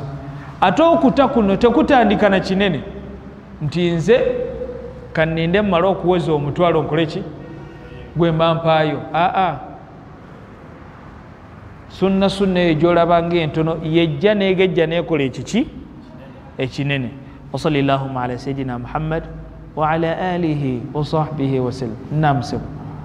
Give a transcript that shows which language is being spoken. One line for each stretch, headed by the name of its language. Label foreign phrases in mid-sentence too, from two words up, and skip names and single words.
Ganda: Ate okuta kuno tekutandika na kinene nti nze kanninde mmala okuweza omutwalo nkole ki? Gwe mba mpaayo. Sunna eyo gy'olaba ng'entono yejja n'egejja n'ekola ekiki? Ekinene.
Arabic: وصلى الله على سيدنا محمد وعلى آله وصحبه وسلم.
Ganda: Naam.